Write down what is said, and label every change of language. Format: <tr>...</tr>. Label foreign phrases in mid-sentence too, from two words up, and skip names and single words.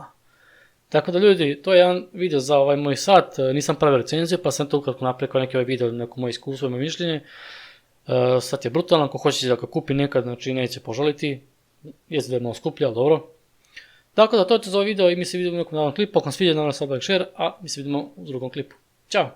<sr>Tako da ljudi, to je jedan video za ovaj moj sat, nisam pravio recenziju pa sam to ukratko napravio kao neki ovaj video, neko moje iskustvo i moje mišljenje. Sat je brutalan, ako hoćete da ga kupi nekad, znači neće požaliti, jeste da je malo skuplji, ali dobro. Tako da to je to za ovaj video i mi se vidimo u nekom novom klipu, ako vam se sviđa, naravno sad like, share, a mi se vidimo u drugom klipu. Ćao!</sr>